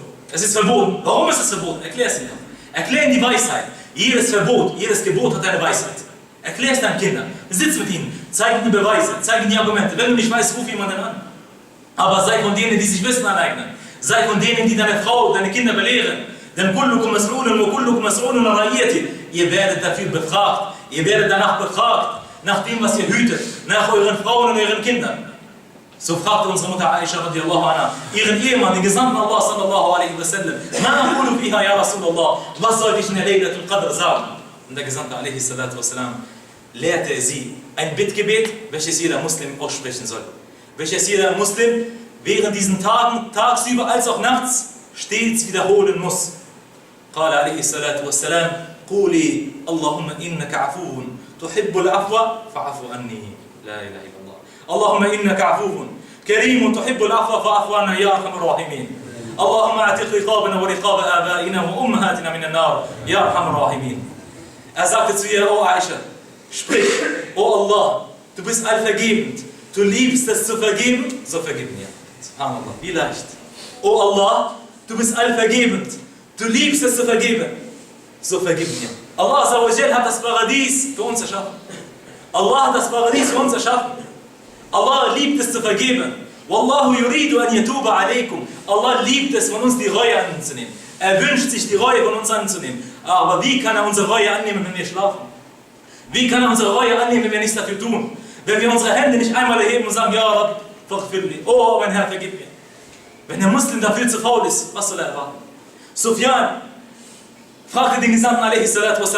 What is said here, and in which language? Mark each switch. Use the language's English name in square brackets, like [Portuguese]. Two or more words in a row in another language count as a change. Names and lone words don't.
[German] Es ist verboten. Warum ist es verboten? Erklär es ihnen. Erklär ihnen die Weisheit. Jedes Verbot, jedes Gebot hat eine Weisheit. Erklär es deinen Kindern. Sitz mit ihnen. Zeig ihnen die Beweise. Zeig ihnen die Argumente. Wenn du nicht weißt, ruf jemanden an. Aber sei von denen, die sich Wissen aneignen. Sei von denen, die deine Frau, deine Kinder belehren. [Arabic] Denn كلكم مسؤول وكلكم مسؤول عن رعيته. [German] Ihr werdet dafür befragt. Ihr werdet danach befragt. Nach dem, was ihr hütet. Nach euren Frauen und euren Kindern. So fragte unsere Mutter Aisha [Arabic] رضي الله عنها [German] ihren Ehemann, den Gesandten Allah [Arabic] صلى الله عليه وسلم, ما أقول فيها يا رسول الله, [German] was sollte ich in der Laylatul Qadr sagen? Und der Gesandte [Arabic] عليه الصلاة والسلام [German] lehrte sie ein Bittgebet, welches jeder Muslim aussprechen soll. Welches jeder Muslim während diesen Tagen, tagsüber als auch nachts, stets wiederholen muss. [Arabic] قال عليه الصلاة والسلام قولي اللهم إنك عفو تحب العفو فاعف عني لا إله إلا الله اللهم إنك عفو كريم تحب العفو فاعف عنا يا أرحم الراحمين اللهم اعتق رقابنا ورقاب آبائنا وأمهاتنا من النار يا أرحم الراحمين. [German] Sagte zu ihr, O Aisha, sprich, O Allah, du bist allvergebend, du liebst es zu vergeben, so vergib mir. Subhanallah, wie leicht. O Allah, du bist allvergebend, du liebst es zu vergeben, so vergib mir. Allah [Arabic] عز وجل [German] hat das Paradies für uns erschaffen. Allah hat das Paradies für uns erschaffen. Allah liebt es zu vergeben. [Arabic] والله يريد أن يتوب عليكم. [German] Allah liebt es, von uns die Reue anzunehmen. Er wünscht sich die Reue von uns anzunehmen. Aber wie kann er unsere Reue annehmen, wenn wir schlafen? Wie kann er unsere Reue annehmen, wenn wir nichts dafür tun? Wenn wir unsere Hände nicht einmal erheben und sagen, [Arabic] يا ربي, [German] vergib oh mein Herr, vergib mir. Wenn der Muslim dafür zu faul ist, was soll er erwarten? Sufyan fragte den Gesandten a.s.w.